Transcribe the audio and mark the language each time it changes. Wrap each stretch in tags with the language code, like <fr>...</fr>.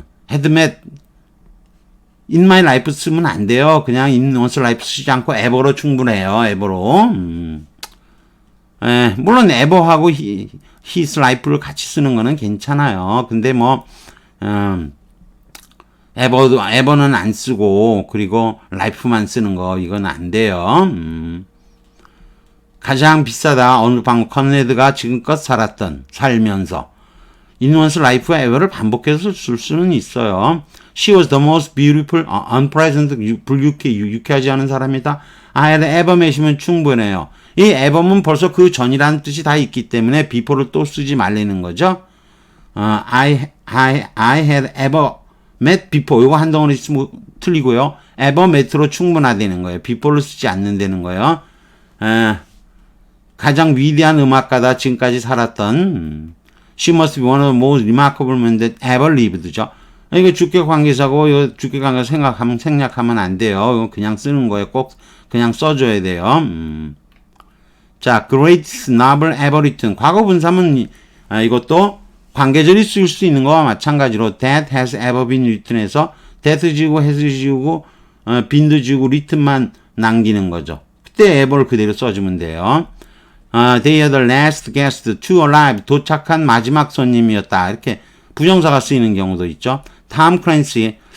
<en>had met in my life</en> <ko>쓰면 안 돼요. 그냥</ko> <en>in one's life</en> <ko>쓰지 않고 ever로 충분해요. ever로. 물론 ever하고</ko> <en>his life</en> <ko>를 같이 쓰는 거는 괜찮아요. 근데 뭐 ever는 안 쓰고 그리고 life만 쓰는 거 이건 안 돼요. 가장 비싸다. 어느 방금 컨레드가 지금껏 살면서 인원스 life와 ever를 반복해서 쓸 수는 있어요.</ko> <en>She was the most beautiful, unpleasant,</en> <ko>유쾌하지 않은 사람이다.</ko> <en>I had ever met이면</en> <ko>충분해요. 이 ever는 벌써 그 전이라는 뜻이 다 있기 때문에 before를 또 쓰지 말라는 거죠.</ko> <en>I had ever met before.</en> <ko>이거 한 덩어리 쓰면 틀리고요.</ko> <en>ever met</en> <ko>로 충분하다는 거예요. before를 쓰지 않는다는 거예요. 가장 위대한 음악가다. 지금까지 살았던</ko> <en>She must be one of the most remarkable men that ever lived죠.</en> <ko>이거 주격 관계사고 이거 주격 관계사 생략하면 안 돼요. 이거 그냥 쓰는 거예요. 꼭 그냥 써줘야 돼요.</ko> <en>자, greatest novel ever written.</en> <ko>과거 분사면 이것도 관계절이 쓸 수 있는 거와 마찬가지로</ko> <en>that has ever been written</en> <ko>에서 that 지우고 has 지우고 been도 지우고 written만 남기는 거죠. 그때 ever를 그대로 써주면 돼요.</ko> <en>They are the last guest to arrive.</en> <ko>도착한 마지막 손님이었다. 이렇게 부정사가 쓰이는 경우도 있죠. 탐 클랜시.</ko>